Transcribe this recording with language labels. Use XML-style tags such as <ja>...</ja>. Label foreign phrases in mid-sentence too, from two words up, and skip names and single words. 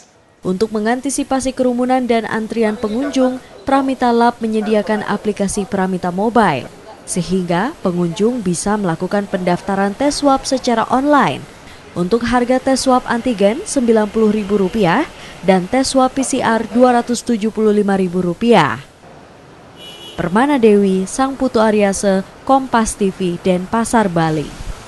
<id>Untuk mengantisipasi kerumunan dan antrian pengunjung, Pramita Lab menyediakan aplikasi Pramita Mobile, sehingga pengunjung bisa melakukan pendaftaran tes swab secara online. Untuk harga tes swab antigen Rp90.000 dan tes swab PCR Rp275.000. Permana Dewi, Sang Putu Aryase, Kompas TV, Denpasar, Bali.</id>